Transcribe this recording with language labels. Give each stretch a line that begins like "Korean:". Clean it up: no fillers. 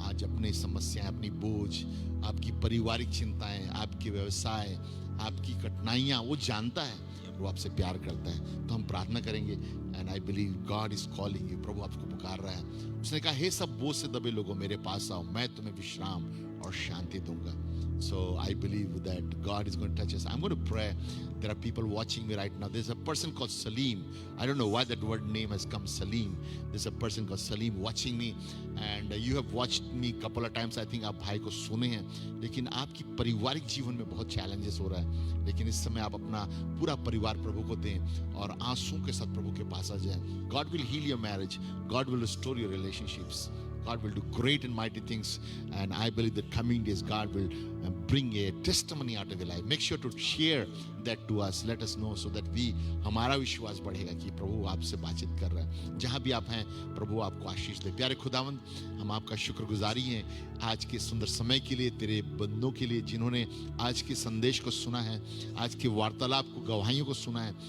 Hindi: आज अपनी समस्याएं, अपनी बोझ, आपकी पारिवारिक चिंताएं, आपके व्यवसाय, आपकी कठिनाइयां वो जानता है, वो आपसे प्यार करता है। तो हम प्रार्थना करेंगे,
English: And I believe God is calling you.
Hindi: प्रभु आपको पुकार रहा है। उसने कहा, हे सब बोझ से दबे लोगों, मेरे पास आओ, मैं तुम्हें विश्राम और शांति दूंगा।
English: So I believe that God is going to touch us. I'm going to pray. There are people watching me right now. There's a person called Salim. I don't know why that word name has come, Salim. There's a person called Salim watching me, and you have watched me couple of times. I think
Hindi: आप भाई को सुने हैं, लेकिन आपकी पारिवारिक जीवन में बहुत चैलेंजेस हो रहा है। लेकिन इस समय आप अपना पूरा परिवार प्रभु को दें और आंसू के साथ प्रभु के पास आ जाएं।
English: God will heal your marriage. God will restore your relationships. God will do great and mighty things, and I believe that coming days God will bring a testimony out of your life. Make sure to share that to us. Let us know so that we,
Hindi: हमारा विश्वास बढ़ेगा कि प्रभु आपसे बातचीत कर रहा है। जहाँ भी आप हैं, प्रभु आपको आशीष दे। प्यारे खुदावंद, हम आपका शुक्रगुजारी हैं आज के सुंदर समय के लिए, तेरे बंदों के लिए जिन्होंने आज के संदेश को सुना है, आज के वार्तालाप को, गवाहियों को सुना है।